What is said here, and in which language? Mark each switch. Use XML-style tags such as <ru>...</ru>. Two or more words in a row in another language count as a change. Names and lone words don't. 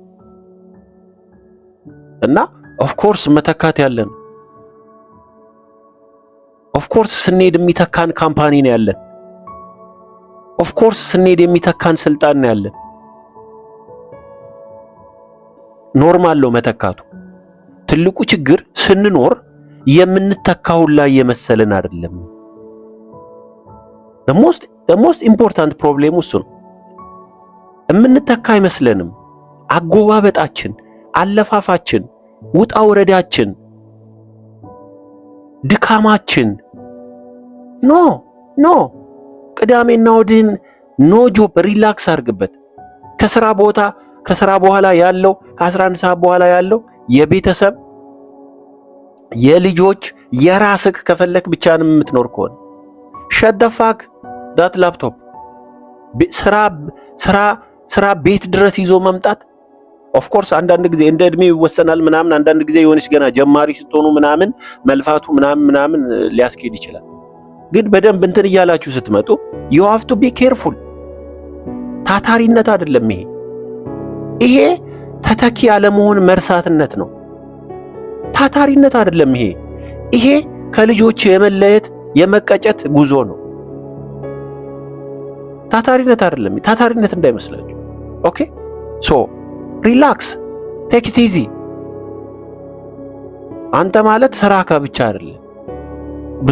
<am>እና</am> <en>of course</en> <am>መተካት ያለን፣</am> <en>of course</en> <am>ስንሄድ የሚተካን ካምፓኒ ነው ያለን።</am> <en>of course</en> <am>ስንሄድ የሚተካን ስልጣን ነው ያለን። ኖርማል ነው መተካቱ። ትልቁ ችግር ስንኖር የምንተካው ላይ የመሰለን አይደለም።</am> <en>the most important problem</en> <am>እሱ ነው። የምንተካ አይመስለንም። አጎባበጣችን፣ አለፋፋችን፣ ውጣ ወረዳችን፣ ድካማችን ኖ ቅዳሜና እሑድን</am> <en>no job</en> <am>ሪላክስ አድርግበት። ከስራ በኋላ ያለው ከ11 ሰዓት በኋላ ያለው የቤተሰብ የልጆች የራስህ ከፈለክ ብቻ ነው የምትኖር ከሆነ</am> <en>shut the fuck that laptop</en> <am>ስራ ቤት ድረስ ይዞ መምጣት</am> <en>of course</en> <am>አንዳንድ ጊዜ እንደ እድሜ ይወሰናል ምናምን። አንዳንድ ጊዜ የሆነች ገና ጀማሪ ስትሆኑ ምናምን መልፋቱ ምናምን ሊያስኬድ ይችላል። ግን በደንብ እንትን እያላችሁ ስትመጡ</am> <en>you have to be careful።</en> <am>ታታሪነት አይደለም ይሄ ተተኪ ያለመሆን መርሳትነት ነው። ታታሪነት አይደለም ይሄ ከልጆች የመለየት የመቀጨት ጉዞ ነው። ታታሪነት አይደለም። ታታሪነት እንዳይመስላችሁ።</am> <en>okay so relax take it easy።</en> <am>አንተ ማለት ስራ ብቻ አይደለም፣ ብዙ</am>